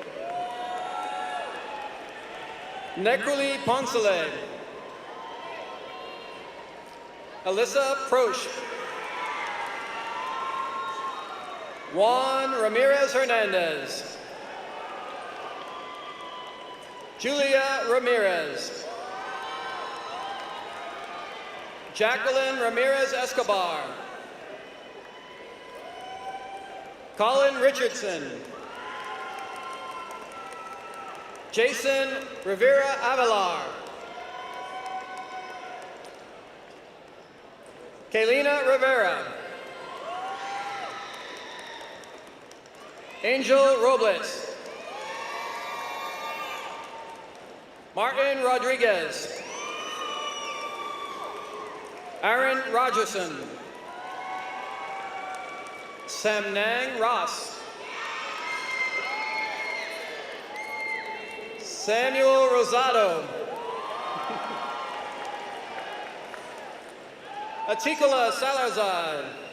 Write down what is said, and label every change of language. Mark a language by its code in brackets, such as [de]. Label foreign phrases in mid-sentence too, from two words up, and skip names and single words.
[en] Nekruli Ponsale. Alyssa Proch. Juan Ramirez Hernandez. Julia Ramirez. Jacqueline Ramirez Escobar. Colin Richardson. Jason Rivera Avalar. Kaylina Rivera. Angel Robles. Martin Rodriguez. Aaron Rogerson. Samnang Ross. Samuel Rosado. Atikula Salarzad.